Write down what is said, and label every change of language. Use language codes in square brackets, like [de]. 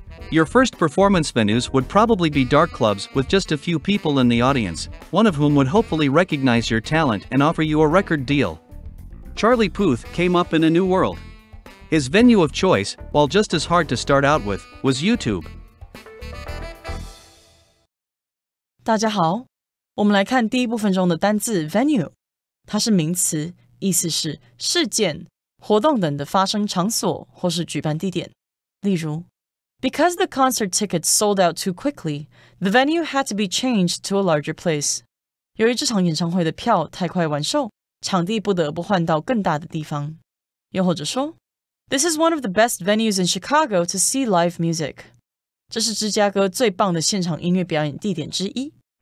[en] Your first performance venues would probably be dark clubs with just a few people in the audience, one of whom would hopefully recognize your talent and offer you a record deal. Charlie Puth came up in a new world. His venue of choice, while just as hard to start out with, was YouTube. [zh] 大家好，我们来看第一部分中的单字 venue。它是名词，意思是事件、活动等的发生场所或是举办地点。例如 [en] Because the concert tickets sold out too quickly, the venue had to be changed to a larger place. [zh] 由于这场演唱会的票太快完售，场地不得不换到更大的地方。又或者说 [en] This is one of the best venues in Chicago to see live music. [zh] 这是芝加哥最棒的现场音乐表演地点之一。